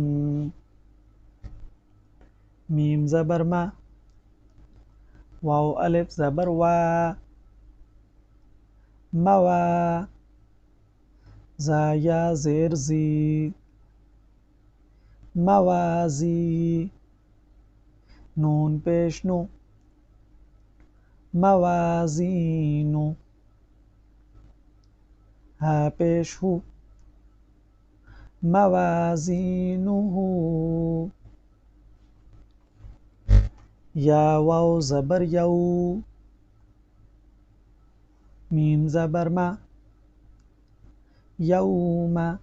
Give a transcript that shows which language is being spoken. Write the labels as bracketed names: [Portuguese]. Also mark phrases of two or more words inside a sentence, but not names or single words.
[Urdu] میم زبر ما، واو الف زبر وا، موا. زا یا زیر زی، موازی. نون پیش نو، موازین. ہا پیش ہو، موازینہ. یا واو زبر یو، میم زبر ما، یوم.